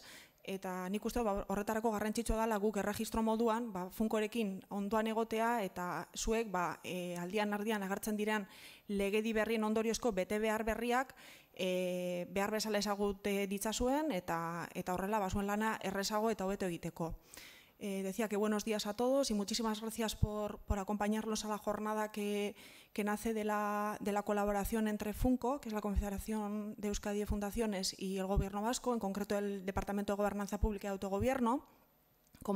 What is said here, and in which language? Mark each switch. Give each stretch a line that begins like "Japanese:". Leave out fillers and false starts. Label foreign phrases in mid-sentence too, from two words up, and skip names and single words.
Basque: Eta nik uste horretarako garrantzitsua dela guk erregistro moduan Funkorekin ondoan egotea eta zuek aldian ardian agertzen diren legedi berrien ondoriozko bete behar berriak behar bezala ezagute ditzazuen eta horrela zuen lana errezago eta hobeto egiteko.
Spanish: Decía que buenos días a todos y muchísimas gracias por acompañarnos a la jornada que nace de la colaboración entre Funko, que es la Confederación de Euskadi de Fundaciones, y el Gobierno vasco, en concreto el Departamento de Gobernanza Pública y Autogobierno.